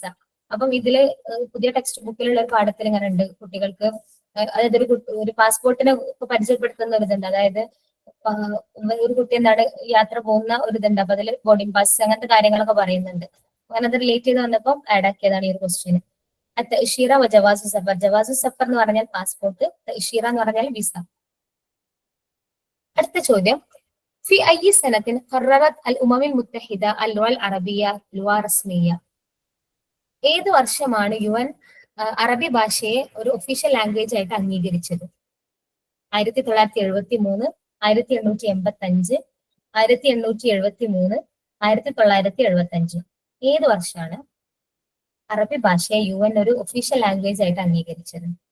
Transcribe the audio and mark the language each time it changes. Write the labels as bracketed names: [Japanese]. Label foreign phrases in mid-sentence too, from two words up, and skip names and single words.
[Malayalam] അപ്പം ഇതില് പുതിയ [English] text book [Malayalam] ഒരു പാഠത്തിൽ ഇങ്ങനെ ഉണ്ട് കുട്ടികൾക്ക്, അതായത് ഒരു പാസ്പോർട്ടിനെ പരിചയപ്പെടുത്തുന്ന ഒരു ഇതുണ്ട്. അതായത് ഒരു കുട്ടി എന്താണ് യാത്ര പോകുന്ന ഒരു ഇതുണ്ട്, അപ്പൊ അതിൽ [English] boarding pass [Malayalam] അങ്ങനത്തെ കാര്യങ്ങളൊക്കെ പറയുന്നുണ്ട്. അങ്ങനെ അത് റിലേറ്റ് ചെയ്ത് വന്നപ്പോൾ ആഡ് ആക്കിയതാണ് ഈ ഒരു ക്വസ്റ്റ്യൻ. [Arabic] التأشيرة وجواز السفر. جواز سفر [Malayalam] എന്ന് പറഞ്ഞാൽ പാസ്പോർട്ട്, തഅ്ശീറ എന്ന് പറഞ്ഞാൽ വിസ. അടുത്ത ചോദ്യം, [Arabic] في أي سنة قررت الأمم المتحدة اللغة العربية لغة رسمية? [Malayalam] ഏത് വർഷമാണ് UN അറബി ഭാഷയെ ഒരു [English] official language [Malayalam] ആയിട്ട് അംഗീകരിച്ചത്? 1973, 1885, 1873, 1975. ഏത് വർഷമാണ് അറബി ഭാഷയെ UN ഒരു [English] official language [Malayalam] ആയിട്ട് അംഗീകരിച്ചത്?